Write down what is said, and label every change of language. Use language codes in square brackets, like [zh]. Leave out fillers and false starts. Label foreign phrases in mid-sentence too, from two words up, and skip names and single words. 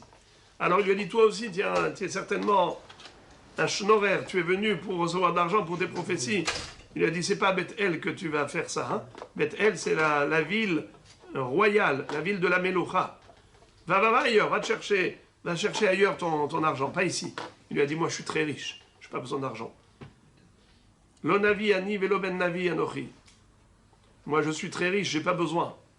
[fr] Alors il lui a dit, toi aussi, tiens, tu es certainement un schnorrer, tu es venu pour recevoir de l'argent pour tes prophéties. Il lui a dit, c'est pas à Bethel que tu vas faire ça. Hein? Bethel, c'est la ville royale, la ville de la Meloucha. Va ailleurs, va chercher ailleurs ton argent, pas ici. Il lui a dit, moi je suis très riche, je n'ai pas besoin d'argent. [he] לא נביא אני ולא בן נביא אנכי. [fr] Moi je suis très riche, j'ai pas besoin.